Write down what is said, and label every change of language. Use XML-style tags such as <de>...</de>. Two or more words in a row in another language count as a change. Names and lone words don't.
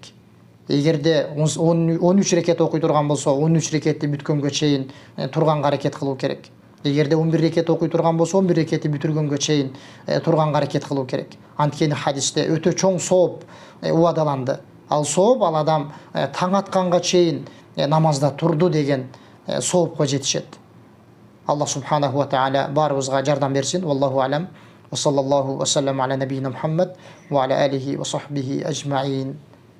<ky>Эгерде 13 рекет окуй турган болсо, 13 рекетти бүткөнгө чейин турганга аракет кылуу керек. Эгерде 11 рекет окуй турган болсо, 11 рекетти бүтүргөнгө чейин турганга аракет кылуу керек. Анткени хадисте өтө чоң сооп уадаланды. Ал сооп ал адам таң атканга чейин намазда турду деген соопко жетишет.</ky> <ar>الله سبحانه وتعالى</ar> <ky>барыбызга жардам берсин.</ky> <ar>والله أعلم. وصلى الله وسلم على نبينا محمد وعلى آله وصحبه أجمعين.</ar>